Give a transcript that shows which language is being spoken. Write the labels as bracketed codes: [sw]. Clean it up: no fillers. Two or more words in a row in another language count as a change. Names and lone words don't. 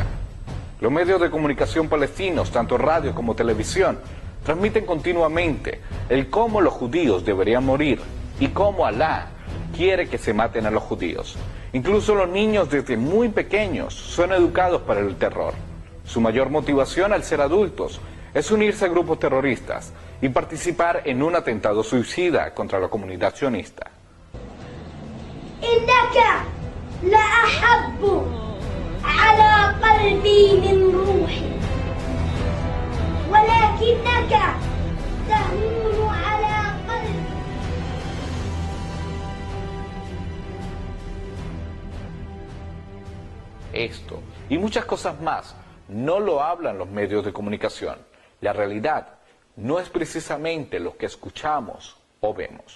[es] Los medios de comunicación palestinos, tanto radio como televisión, transmiten continuamente el cómo los judíos deberían morir y cómo Alá quiere que se maten a los judíos. Incluso los niños desde muy pequeños son educados para el terror. Su mayor motivación al ser adultos es unirse a grupos terroristas y participar en un atentado suicida contra la comunidad sionista. [ar] إنك لأحب على قلبي من روحي ولكنك تهون على قلبي. [es] Esto y muchas cosas más no lo hablan los medios de comunicación. La realidad no es precisamente lo que escuchamos o vemos.